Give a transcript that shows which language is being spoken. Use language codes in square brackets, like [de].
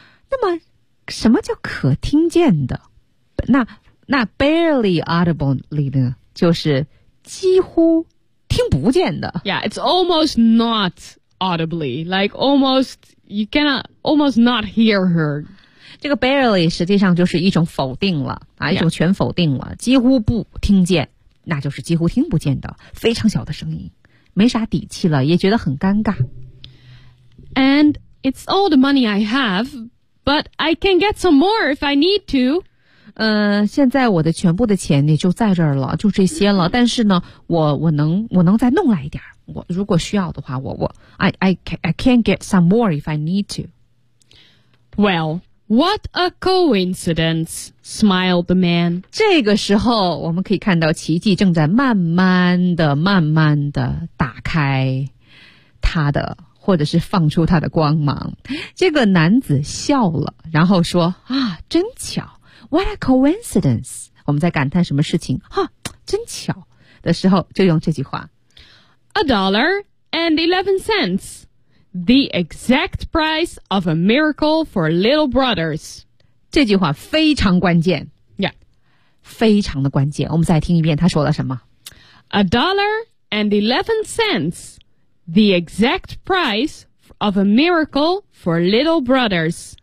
[zh] 那么什么叫可听见的？那 barely audibly 呢，就是几乎听不见的。 [en] Yeah, it's almost not. Audibly, like almost, you cannot almost not hear her. [zh] 这个 barely 实际上就是一种否定了、啊 yeah. 一种全否定了，几乎不听见，那就是几乎听不见的，非常小的声音，没啥底气了，也觉得很尴尬。 [en] And it's all the money I have, but I can get some more if I need to. [zh] 现在我的全部的钱也就在这儿了，就这些了。但是呢，我能再弄来一点。我如果需要的话， [en] I can get some more if I need to. Well, what a coincidence, smiled the man. [zh] 这个时候我们可以看到奇迹正在慢慢的慢慢的打开他的或者是放出他的光芒。这个男子笑了，然后说啊，真巧。 [en] What a coincidence. [zh] 我们在感叹什么事情啊，真巧的时候就用这句话。 [en] $1.11, the exact price of a miracle for little brothers. [zh] 这句话非常关键。 [en] Yeah. [zh] 非常的关键。我们再听一遍他说了什么。 [en] $1.11, the exact price of a miracle for little brothers.